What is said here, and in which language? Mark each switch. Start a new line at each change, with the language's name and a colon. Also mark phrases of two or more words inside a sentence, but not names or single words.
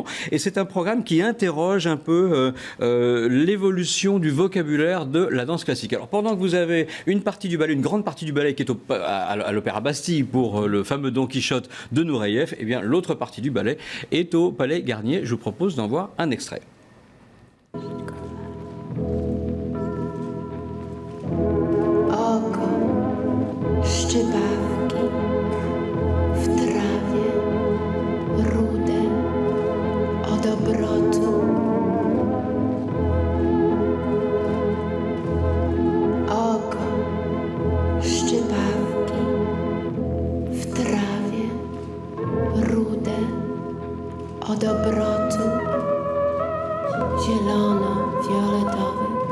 French: Et c'est un programme qui interroge un peu l'évolution du vocabulaire de la danse classique. Alors, pendant que vous avez une partie du ballet, une grande partie du ballet qui est à l'Opéra Bastille pour le fameux Don Quichotte de Nureyev, eh bien, l'autre partie du ballet est au Palais Garnier. Je vous propose d'en voir un extrait.
Polish: Oko, szczypawki w trawie, rude od obrotu. Oko, szczypawki w trawie, rude od obrotu, zielono-fioletowy.